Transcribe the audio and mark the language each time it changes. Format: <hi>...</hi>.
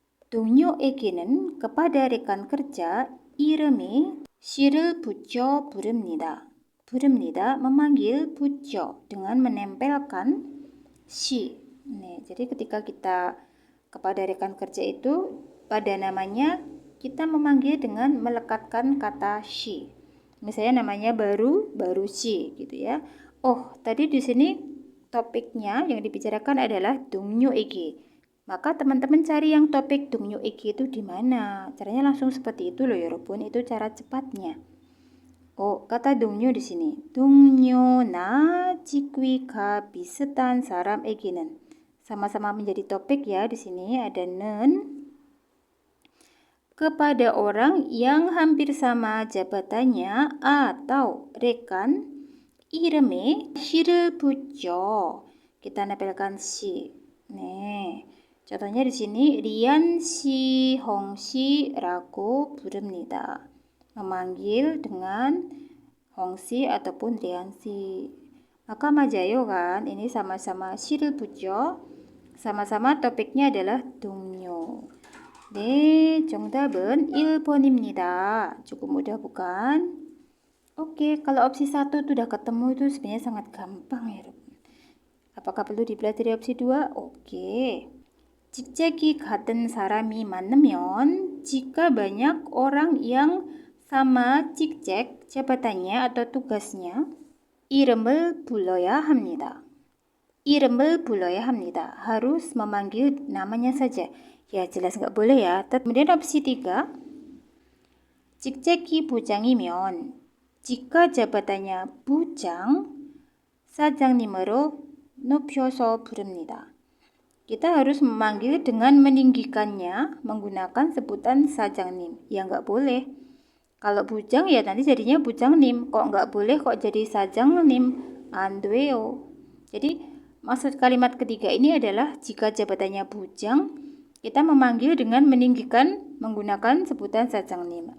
<ko>동료에게는</ko> <id>kepada rekan kerja</id> <ko>이름에 시를 붙여 부릅니다.</ko> <id>부릅니다, memanggil 붙여 dengan menempelkan 시. Nih, jadi ketika kita kepada rekan kerja itu pada namanya kita memanggil dengan melekatkan kata 시. Misalnya namanya baru 시 gitu ya. Oh, tadi di sini topiknya yang dibicarakan adalah 동료에게. Maka teman-teman cari yang topik 동료에게 itu di mana? Caranya langsung seperti itu loh, 여러분. Itu cara cepatnya. Oh, kata 동료 di sini.</id> <ko>동료나 직위가 비슷한 사람에게는</ko> <id>sama-sama menjadi topik ya di sini ada 는 kepada orang yang hampir sama jabatannya atau rekan</id> <ko>이름에 시를 붙여.</ko> <id>Kita nempelkan 시. 네.</id> <ko>contohnya di sini 리안 씨, 홍 씨라고 부릅니다.</ko> <id>memanggil dengan 홍 씨 ataupun 리안 씨. maka 맞아요 kan? ini sama-sama 시를 붙여. sama-sama topiknya adalah 동료.</id> <ko>네, 정답은 1번입니다.</ko> <id>cukup mudah bukan? Oke, kalau opsi 1 itu udah ketemu itu sebenarnya sangat gampang ya. Apakah perlu dipelajari opsi 2? Oke.</id> <ko>직책이 같은 사람이 많으면</ko> <id>jika banyak orang yang sama 직책, jabatannya atau tugasnya</id> <ko>이름을 불러야 합니다. 이름을 불러야 합니다.</ko> <id>harus memanggil namanya saja. Ya jelas nggak boleh ya. Kemudian opsi 3.</id> <ko>직책이 부장이면</ko> <id>jika jabatannya</id> <ko>부장, 사장님으로 높여서 부릅니다.</ko> <id>Kita harus memanggil dengan meninggikannya menggunakan sebutan 사장님. Ya nggak boleh. Kalau bujang ya nanti jadinya bujang님. Kok nggak boleh kok jadi 사장님?</id> <ko>안 돼요.</ko> <id>Jadi maksud kalimat ketiga ini adalah jika jabatannya bujang, kita memanggil dengan meninggikan menggunakan sebutan 사장님.</id>